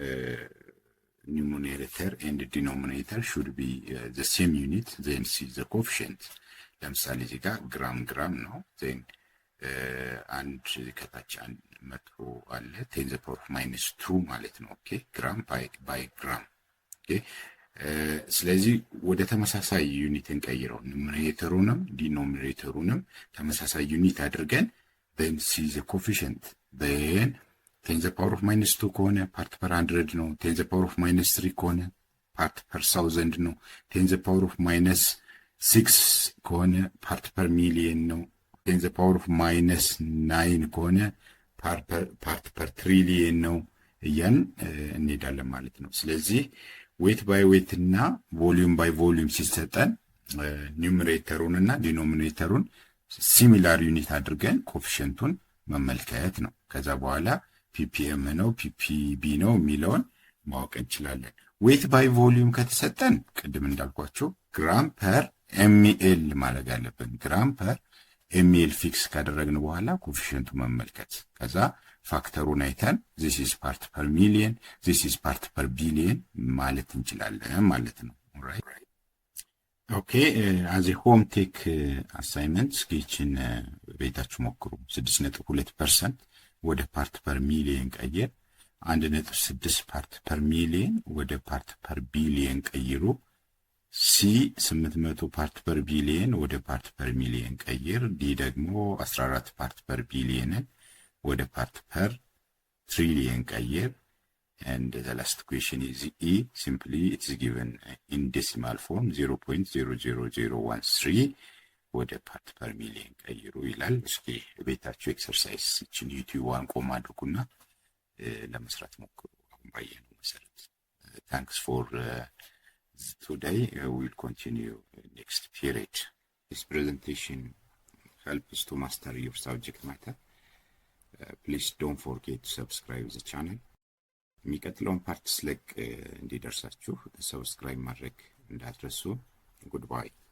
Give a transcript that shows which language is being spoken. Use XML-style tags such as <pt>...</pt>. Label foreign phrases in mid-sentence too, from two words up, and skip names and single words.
<en>numerator and denominator should be the same unit then see the coefficient።</en> <am>ለምሳሌ እዚህ ጋር ግራም ነው።</am> <en>ዜን</en> <am>አንድ ከታች 100 አለ</am> <en>ten the power of -2</en> <am>ማለት ነው።</am> <en>okay gram by gram. okay</en> <am>ስለዚህ ወደ ተመሳሳይ ዩኒት እንቀይረው። ኑሜሬተሩንም ዲኖሚኔተሩንም ተመሳሳይ ዩኒት አድርገን</am> <en>then see the coefficient then 10 the power of -2</en> <am>ከሆነ</am> <en>part per 100</en> <am>ነው።</am> <en>10 the power of -3</en> <am>ከሆነ</am> <en>part per 1000</en> <am>ነው።</am> <en>10 the power of -6</en> <am>ከሆነ</am> <en>part per million</en> <am>ነው።</am> <en>10 the power of -9</en> <am>ከሆነ</am> <en>part per</en> <am>ትሪሊየን ነው እያን እንሄዳለን ማለት ነው። ስለዚህ</am> <en>weight by weight</en> <am>እና</am> <en>volume by volume</en> <am>ሲሰጠን ኒውመሬተሩን እና ዲኖሚኔተሩን</am> <en>similar unit</en> <am>አድርገን ኮኤፊሽንቱን መመልከት ነው። ከዛ በኋላ ppm ነው ppb ነው የሚለውን ማወቅ እንችላለን።</am> <en>weight by volume</en> <am>ከተሰጠን ቅድም እንዳልኳቸው</am> <en>gram per mL</en> <am>ማድረግ አለብን።</am> <en>gram per mL</en> <am>ፊክስ ካደረግን በኋላ ኮኤፊሽንቱ መመልከት፣ ከዛ ፋክተሩን አይተን</am> <en>this is part per million this is part per billion</en> <am>ማለት እንችላለን ማለት ነው። ኦልራይት</am> <en>okay as a home take assignment</en> <am>ስኪችን ቤታችሁ ሞክሩ። 6.2% ወደ</am> <en>part per million</en> <am>ቀይር። 1.6</am> <en>part per million</en> <am>ወደ</am> <en>part per billion</en> <am>ቀይሩ። ሲ 800</am> <en>part per billion</en> <am>ወደ</am> <en>part per million</en> <am>ቀይር። ዲ ደግሞ 14</am> <en>part per billion</en> <am>ወደ</am> <en>part per trillion</en> <am>ቀይር።</am> <en>and the last question is E. Simply it is given in decimal form</en> <am>0.00013 ወደ</am> <en>part per million</en> <am>ቀይሩ ይላል። እስኪ ቤታችሁ ኤክሰርሳይዝ እችን ዩቲዩብን ቆም አድርጉና ለመስራት ሞክሩ። አሁን ባየነው መሰረት</am> <en>thanks for today. We'll continue next period. This presentation helps to master your subject matter. Please don't forget to subscribe the channel.</en> <am>የሚቀጥለውን ፓርት ስለቅ እንዲደርሳችሁ ሰብስክራይብ ማድረግ እንዳትረሱ። ጉድባይ</am>